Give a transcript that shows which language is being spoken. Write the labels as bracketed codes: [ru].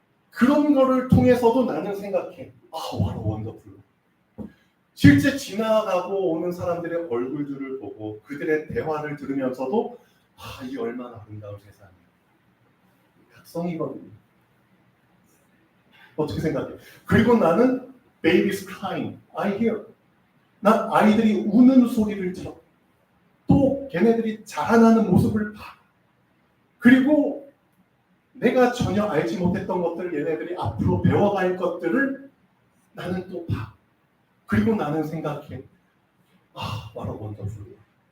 [ko] 그런 거를 통해서도 나는 생각해. [en] what a wonderful. [ko] 실제 지나가고 오는 사람들의 얼굴들을 보고 그들의 대화를 들으면서도 이 얼마나 아름다운 세상이야. 각성이거든요. 어떻게 생각해? 그리고 나는 [en] babies crying, I hear. [ko] 난 아이들이 우는 소리를 들어. 또 걔네들이 자라나는 모습을 봐. 그리고 내가 전혀 알지 못했던 것들을 얘네들이 앞으로 배워갈 것들을 나는 또 봐. 그리고 나는 생각해. [en] what a wonderful world.